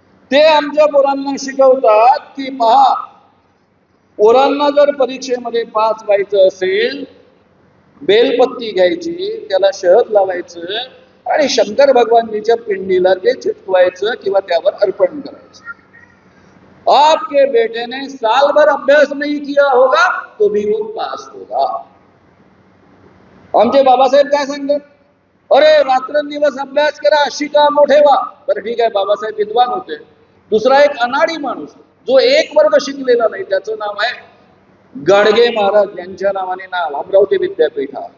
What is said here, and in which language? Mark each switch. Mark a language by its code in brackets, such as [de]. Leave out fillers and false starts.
[mr] ते आमच्या पोरांना शिकवतात की पहा, पोरांना जर परीक्षेमध्ये पास व्हायचं असेल, बेलपत्ती घ्यायची, त्याला शहद लावायचं आणि शंकर भगवानजीच्या पिंडीला ते चिटकवायचं किंवा त्यावर अर्पण करायचं. [hi] आपके बेटे ने साल भर अभ्यास नहीं किया होगा तो भी वो पास होगा. [mr] आमचे बाबासाहेब काय सांगतात? अरे रात्रंदिवस अभ्यास करा, शिका, मोठे व्हा. बरं ठीक आहे, बाबासाहेब विद्वान होते. दुसरा एक अनाडी माणूस जो एक वर्ग शिकलेला नाही, त्याचं नाव आहे गाडगे महाराज, यांच्या नावाने नाव अमरावती विद्यापीठ.